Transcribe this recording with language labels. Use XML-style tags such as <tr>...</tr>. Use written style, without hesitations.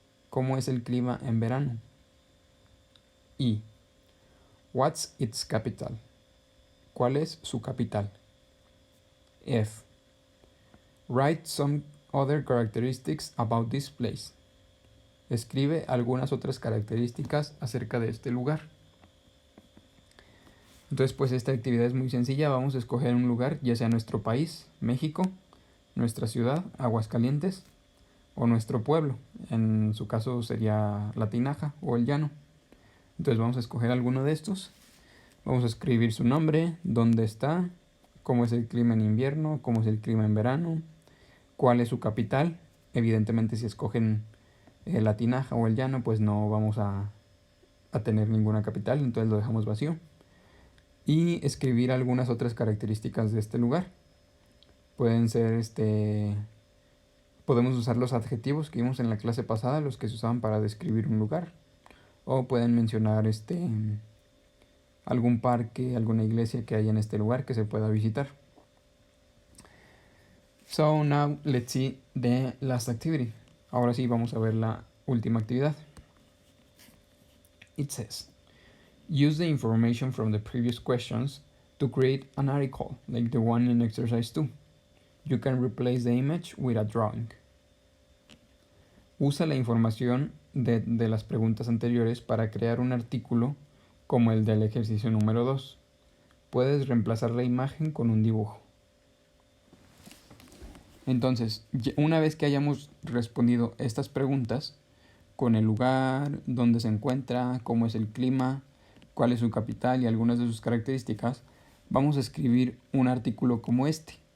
<es>¿Cómo es el clima en verano? E.</es> <en>What's its capital?</en> <es>¿Cuál es su capital? F.</es> <en>Write some other characteristics about this place.</en> <es>Escribe algunas otras características acerca de este lugar. Entonces, pues esta actividad es muy sencilla. Vamos a escoger un lugar, ya sea nuestro país, México, nuestra ciudad, Aguascalientes, o nuestro pueblo. En su caso sería La Tinaja o El Llano. Entonces vamos a escoger alguno de estos. Vamos a escribir su nombre, dónde está, cómo es el clima en invierno, cómo es el clima en verano, cuál es su capital. Evidentemente, si escogen La Tinaja o El Llano, pues no vamos a tener ninguna capital, entonces lo dejamos vacío. Y escribir algunas otras características de este lugar. Pueden ser podemos usar los adjetivos que vimos en la clase pasada, los que se usaban para describir un lugar. O pueden mencionar algún parque, alguna iglesia que haya en este lugar que se pueda visitar.</es> <en>So now let's see the last activity.</en> <es>Ahora sí vamos a ver la última actividad.</es> <en>It says, use the information from the previous questions to create an article like the one in exercise 2. You can replace the image with a drawing.</en> <es>Usa la información de las preguntas anteriores para crear un artículo como el del ejercicio número 2. Puedes reemplazar la imagen con un dibujo. Entonces, una vez que hayamos respondido estas preguntas, con el lugar, dónde se encuentra, cómo es el clima, cuál es su capital y algunas de sus características, vamos a escribir un artículo como este.</es>